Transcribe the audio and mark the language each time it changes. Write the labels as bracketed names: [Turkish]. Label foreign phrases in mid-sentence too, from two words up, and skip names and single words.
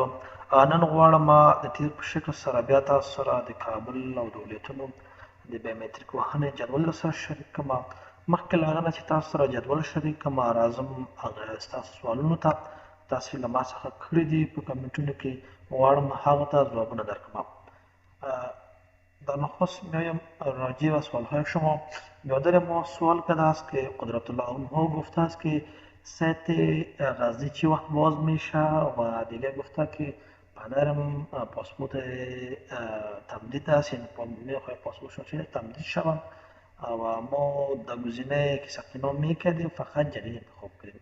[Pashto] نن غواړم د تیر په شکل سره بیا تاسو سره د کابل او د ولایتونو د بایومتریک وهنې جدول سره شریک کړم. مخکې له هغه نه چې تاسو سره جدول شریک کړم راځم هغه ستاسو سوالونو ته تاسو له ما څخه کړي دي په کمنټونو کې غواړم هغو ته ځوابونه درکړم. [Persian] در نخست میایم راجع به سوالهای شما. برادر ما سوال کرده است که قدرت الله اونها گفته است که سایت غزنی چی وقت باز میشه و دیگه گفته که پدرم پاسپورت تمدید است، یعنی میخواه پاسپورتشون تمدید شود و ما در گزینه که ثبت نام میکردیم فقط جدید انتخاب کردیم.